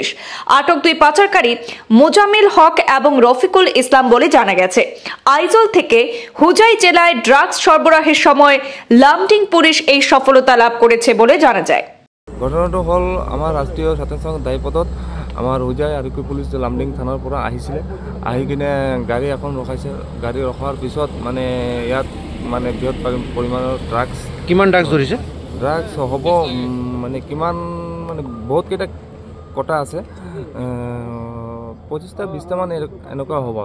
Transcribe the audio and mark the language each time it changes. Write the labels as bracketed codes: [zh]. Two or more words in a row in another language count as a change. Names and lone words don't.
[bn] আটক 2 পাচারকারী মোজামিল হক এবং রফিকুল ইসলাম বলে জানা গেছে। আইজল থেকে হুজাই জেলায় ড্রাগস সরবরাহের সময় লামডিং পুলিশ এই সফলতা লাভ করেছে বলে জানা যায়। [as] ঘটনাটো হল আমার রাষ্ট্রীয় ছাত্র সংঘ দায়পথত আমার হুজাই আৰক্ষী পুলিচ লামডিং থানাৰ পৰা আহিছিলে। আহি কিনে গাড়ী এখন ৰখাইছে। গাড়ী ৰখাৰ পিছত মানে ইয়াত মানে বৃহৎ পৰিমাণৰ ড্ৰাগছ। কিমান ড্ৰাগছ ধৰিছে? ড্ৰাগছ হ'ব মানে কিমান মানে বহুত কেইটা কটা আছে, 25টা-20টা মান এনেকুৱা হ'ব